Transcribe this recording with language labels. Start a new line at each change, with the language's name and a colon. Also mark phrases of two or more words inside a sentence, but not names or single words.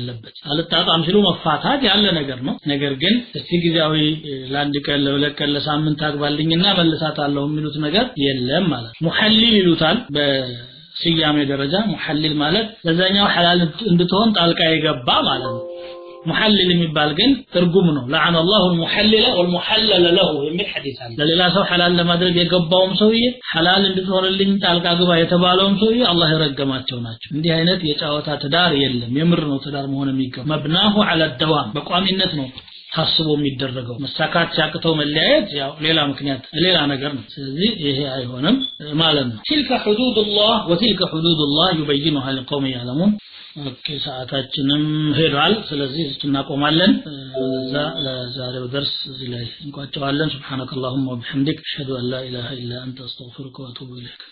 Amharic: ያለበት አልጣጣም ሲሉ መፋታት ያለ ነገር ነው ነገር ግን እስቲ ጊዜያዊ ለአንድ ቀን ለሁለት ለሳምንት አግባልኝና መልሳታለሁ የሚሉት ነገር የለም ማለት ሙሐሊል ይሉታል በስያሜ ደረጃ ሙሐሊል ማለት ለዛኛው ሐላል እንድትሆን ጣልቃ የገባ ማለት ነው محلل የሚባል ግን ትርጉም ነው
Arabic: لعن الله المحلل والمحلل له
Amharic: የሚል ሐዲስ አለ ለሌላ ሰው ሐላል ለማድረግ የገባውም ሰውዬ ሐላል እንድትሆንልኝ ጣልቃ ግባ የተባለውም ሰውዬ አላህ ይረገማቸው ናቸው እንዲህ አይነት የጫወታ ትዳር የለም የምር ነው ትዳር መሆን የሚገባው
Arabic: مبناه على الدوام
Amharic: በቋሚነት ነው ታስቦ የሚደረገው መሳካት ሲያቅተው መለያየት ያው ሌላ ምክንያት ሌላ ነገር ነው ስለዚህ ይሄ አይሆንም ማለት ነው
Arabic: تلك حدود الله وتلك حدود الله يبينها لقوم يعلمون
Amharic: ሰዓታችንም ሄዷል ስለዚህ እናቆማለን ለዛሬው درس እዚህ ላይ እንቋጨዋለን
Arabic: سبحانك اللهم وبحمدك اشهد ان لا اله الا انت استغفرك واتوب اليك